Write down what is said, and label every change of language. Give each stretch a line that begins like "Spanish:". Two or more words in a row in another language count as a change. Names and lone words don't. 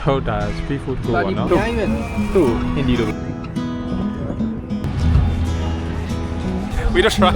Burmese: တော်ဒါ
English: street food
Burmese: ကိုပေါ့နော်သူ့ဟင်းဒီလို
English: We don't try.